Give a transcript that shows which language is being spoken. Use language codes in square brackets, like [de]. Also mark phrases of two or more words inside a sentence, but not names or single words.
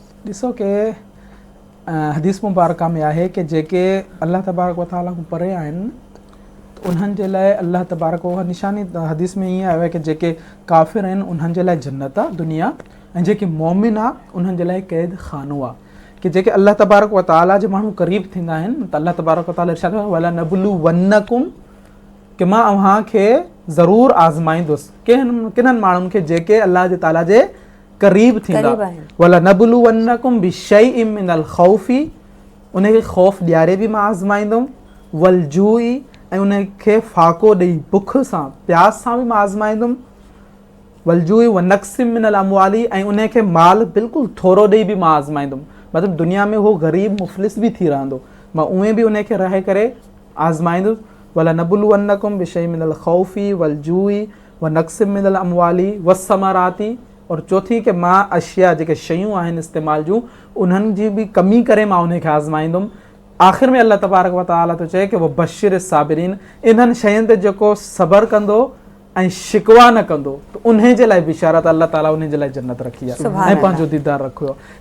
[sd] ॾिसो कि हदीस मुबारका में आहे कि जेके अल्लाह तबारक व ताला खां परे आहिनि त उन्हनि जे लाइ अल्लाह तबारक उहा निशानी हदीस में ईअं आयो आहे कि जेके काफ़िर आहिनि उन्हनि जे लाइ जन्नत आहे दुनिया, ऐं जेके मोमिन आहे उन्हनि जे लाइ क़ैद खानो आहे। कि जेके अल्लाह तबारक व ताला जे माण्हू क़रीब थींदा आहिनि त अल्लाह तबारक व ताला इरशाद फरमायो [ar] ولنبلونكم, [sd] कि मां अव्हांखे ज़रूरु आज़माईंदुसि किन्हनि माण्हुनि खे जेके अल्लाह जे ताला जे क़रीब थींदा। [ar] ولنبلونكم بشيء من الخوف, [sd] उनखे ख़ौफ़ ॾियारे बि मां आज़माईंदुमि, [ar] والجوع, [sd] ऐं उनखे फ़ाक़ो ॾेई बुख सां प्यास सां बि मां आज़माईंदुमि, [ar] والجوع ونقص من الأموال, [sd] ऐं उनखे माल बिल्कुलु थोरो ॾेई बि मां आज़माईंदुमि। मतिलबु दुनिया में उहो ग़रीब मुफ़लिस बि थी रहंदो, मां उहे बि उनखे रहे करे आज़माईंदुसि। [ar] ولنبلونكم بشيء من الخوف والجوع ونقص من الأموال والثمرات, [sd] और चौथी कि मां अशिया जेके शयूं आहिनि इस्तेमाल जूं उन्हनि जी बि कमी करे मां उनखे आज़माईंदुमि। आख़िर में अल्लाह तबारक व ताला थो चए कि [ar] وبشر الصابرين, [sd] इन्हनि शयुनि ते जेको सबर कंदो ऐं शिकवा न कंदो त उन जे लाइ बिशारत अल्लाह ताला उन जे लाइ जन्नत रखी आहे ऐं पंहिंजो दीदार रखियो आहे।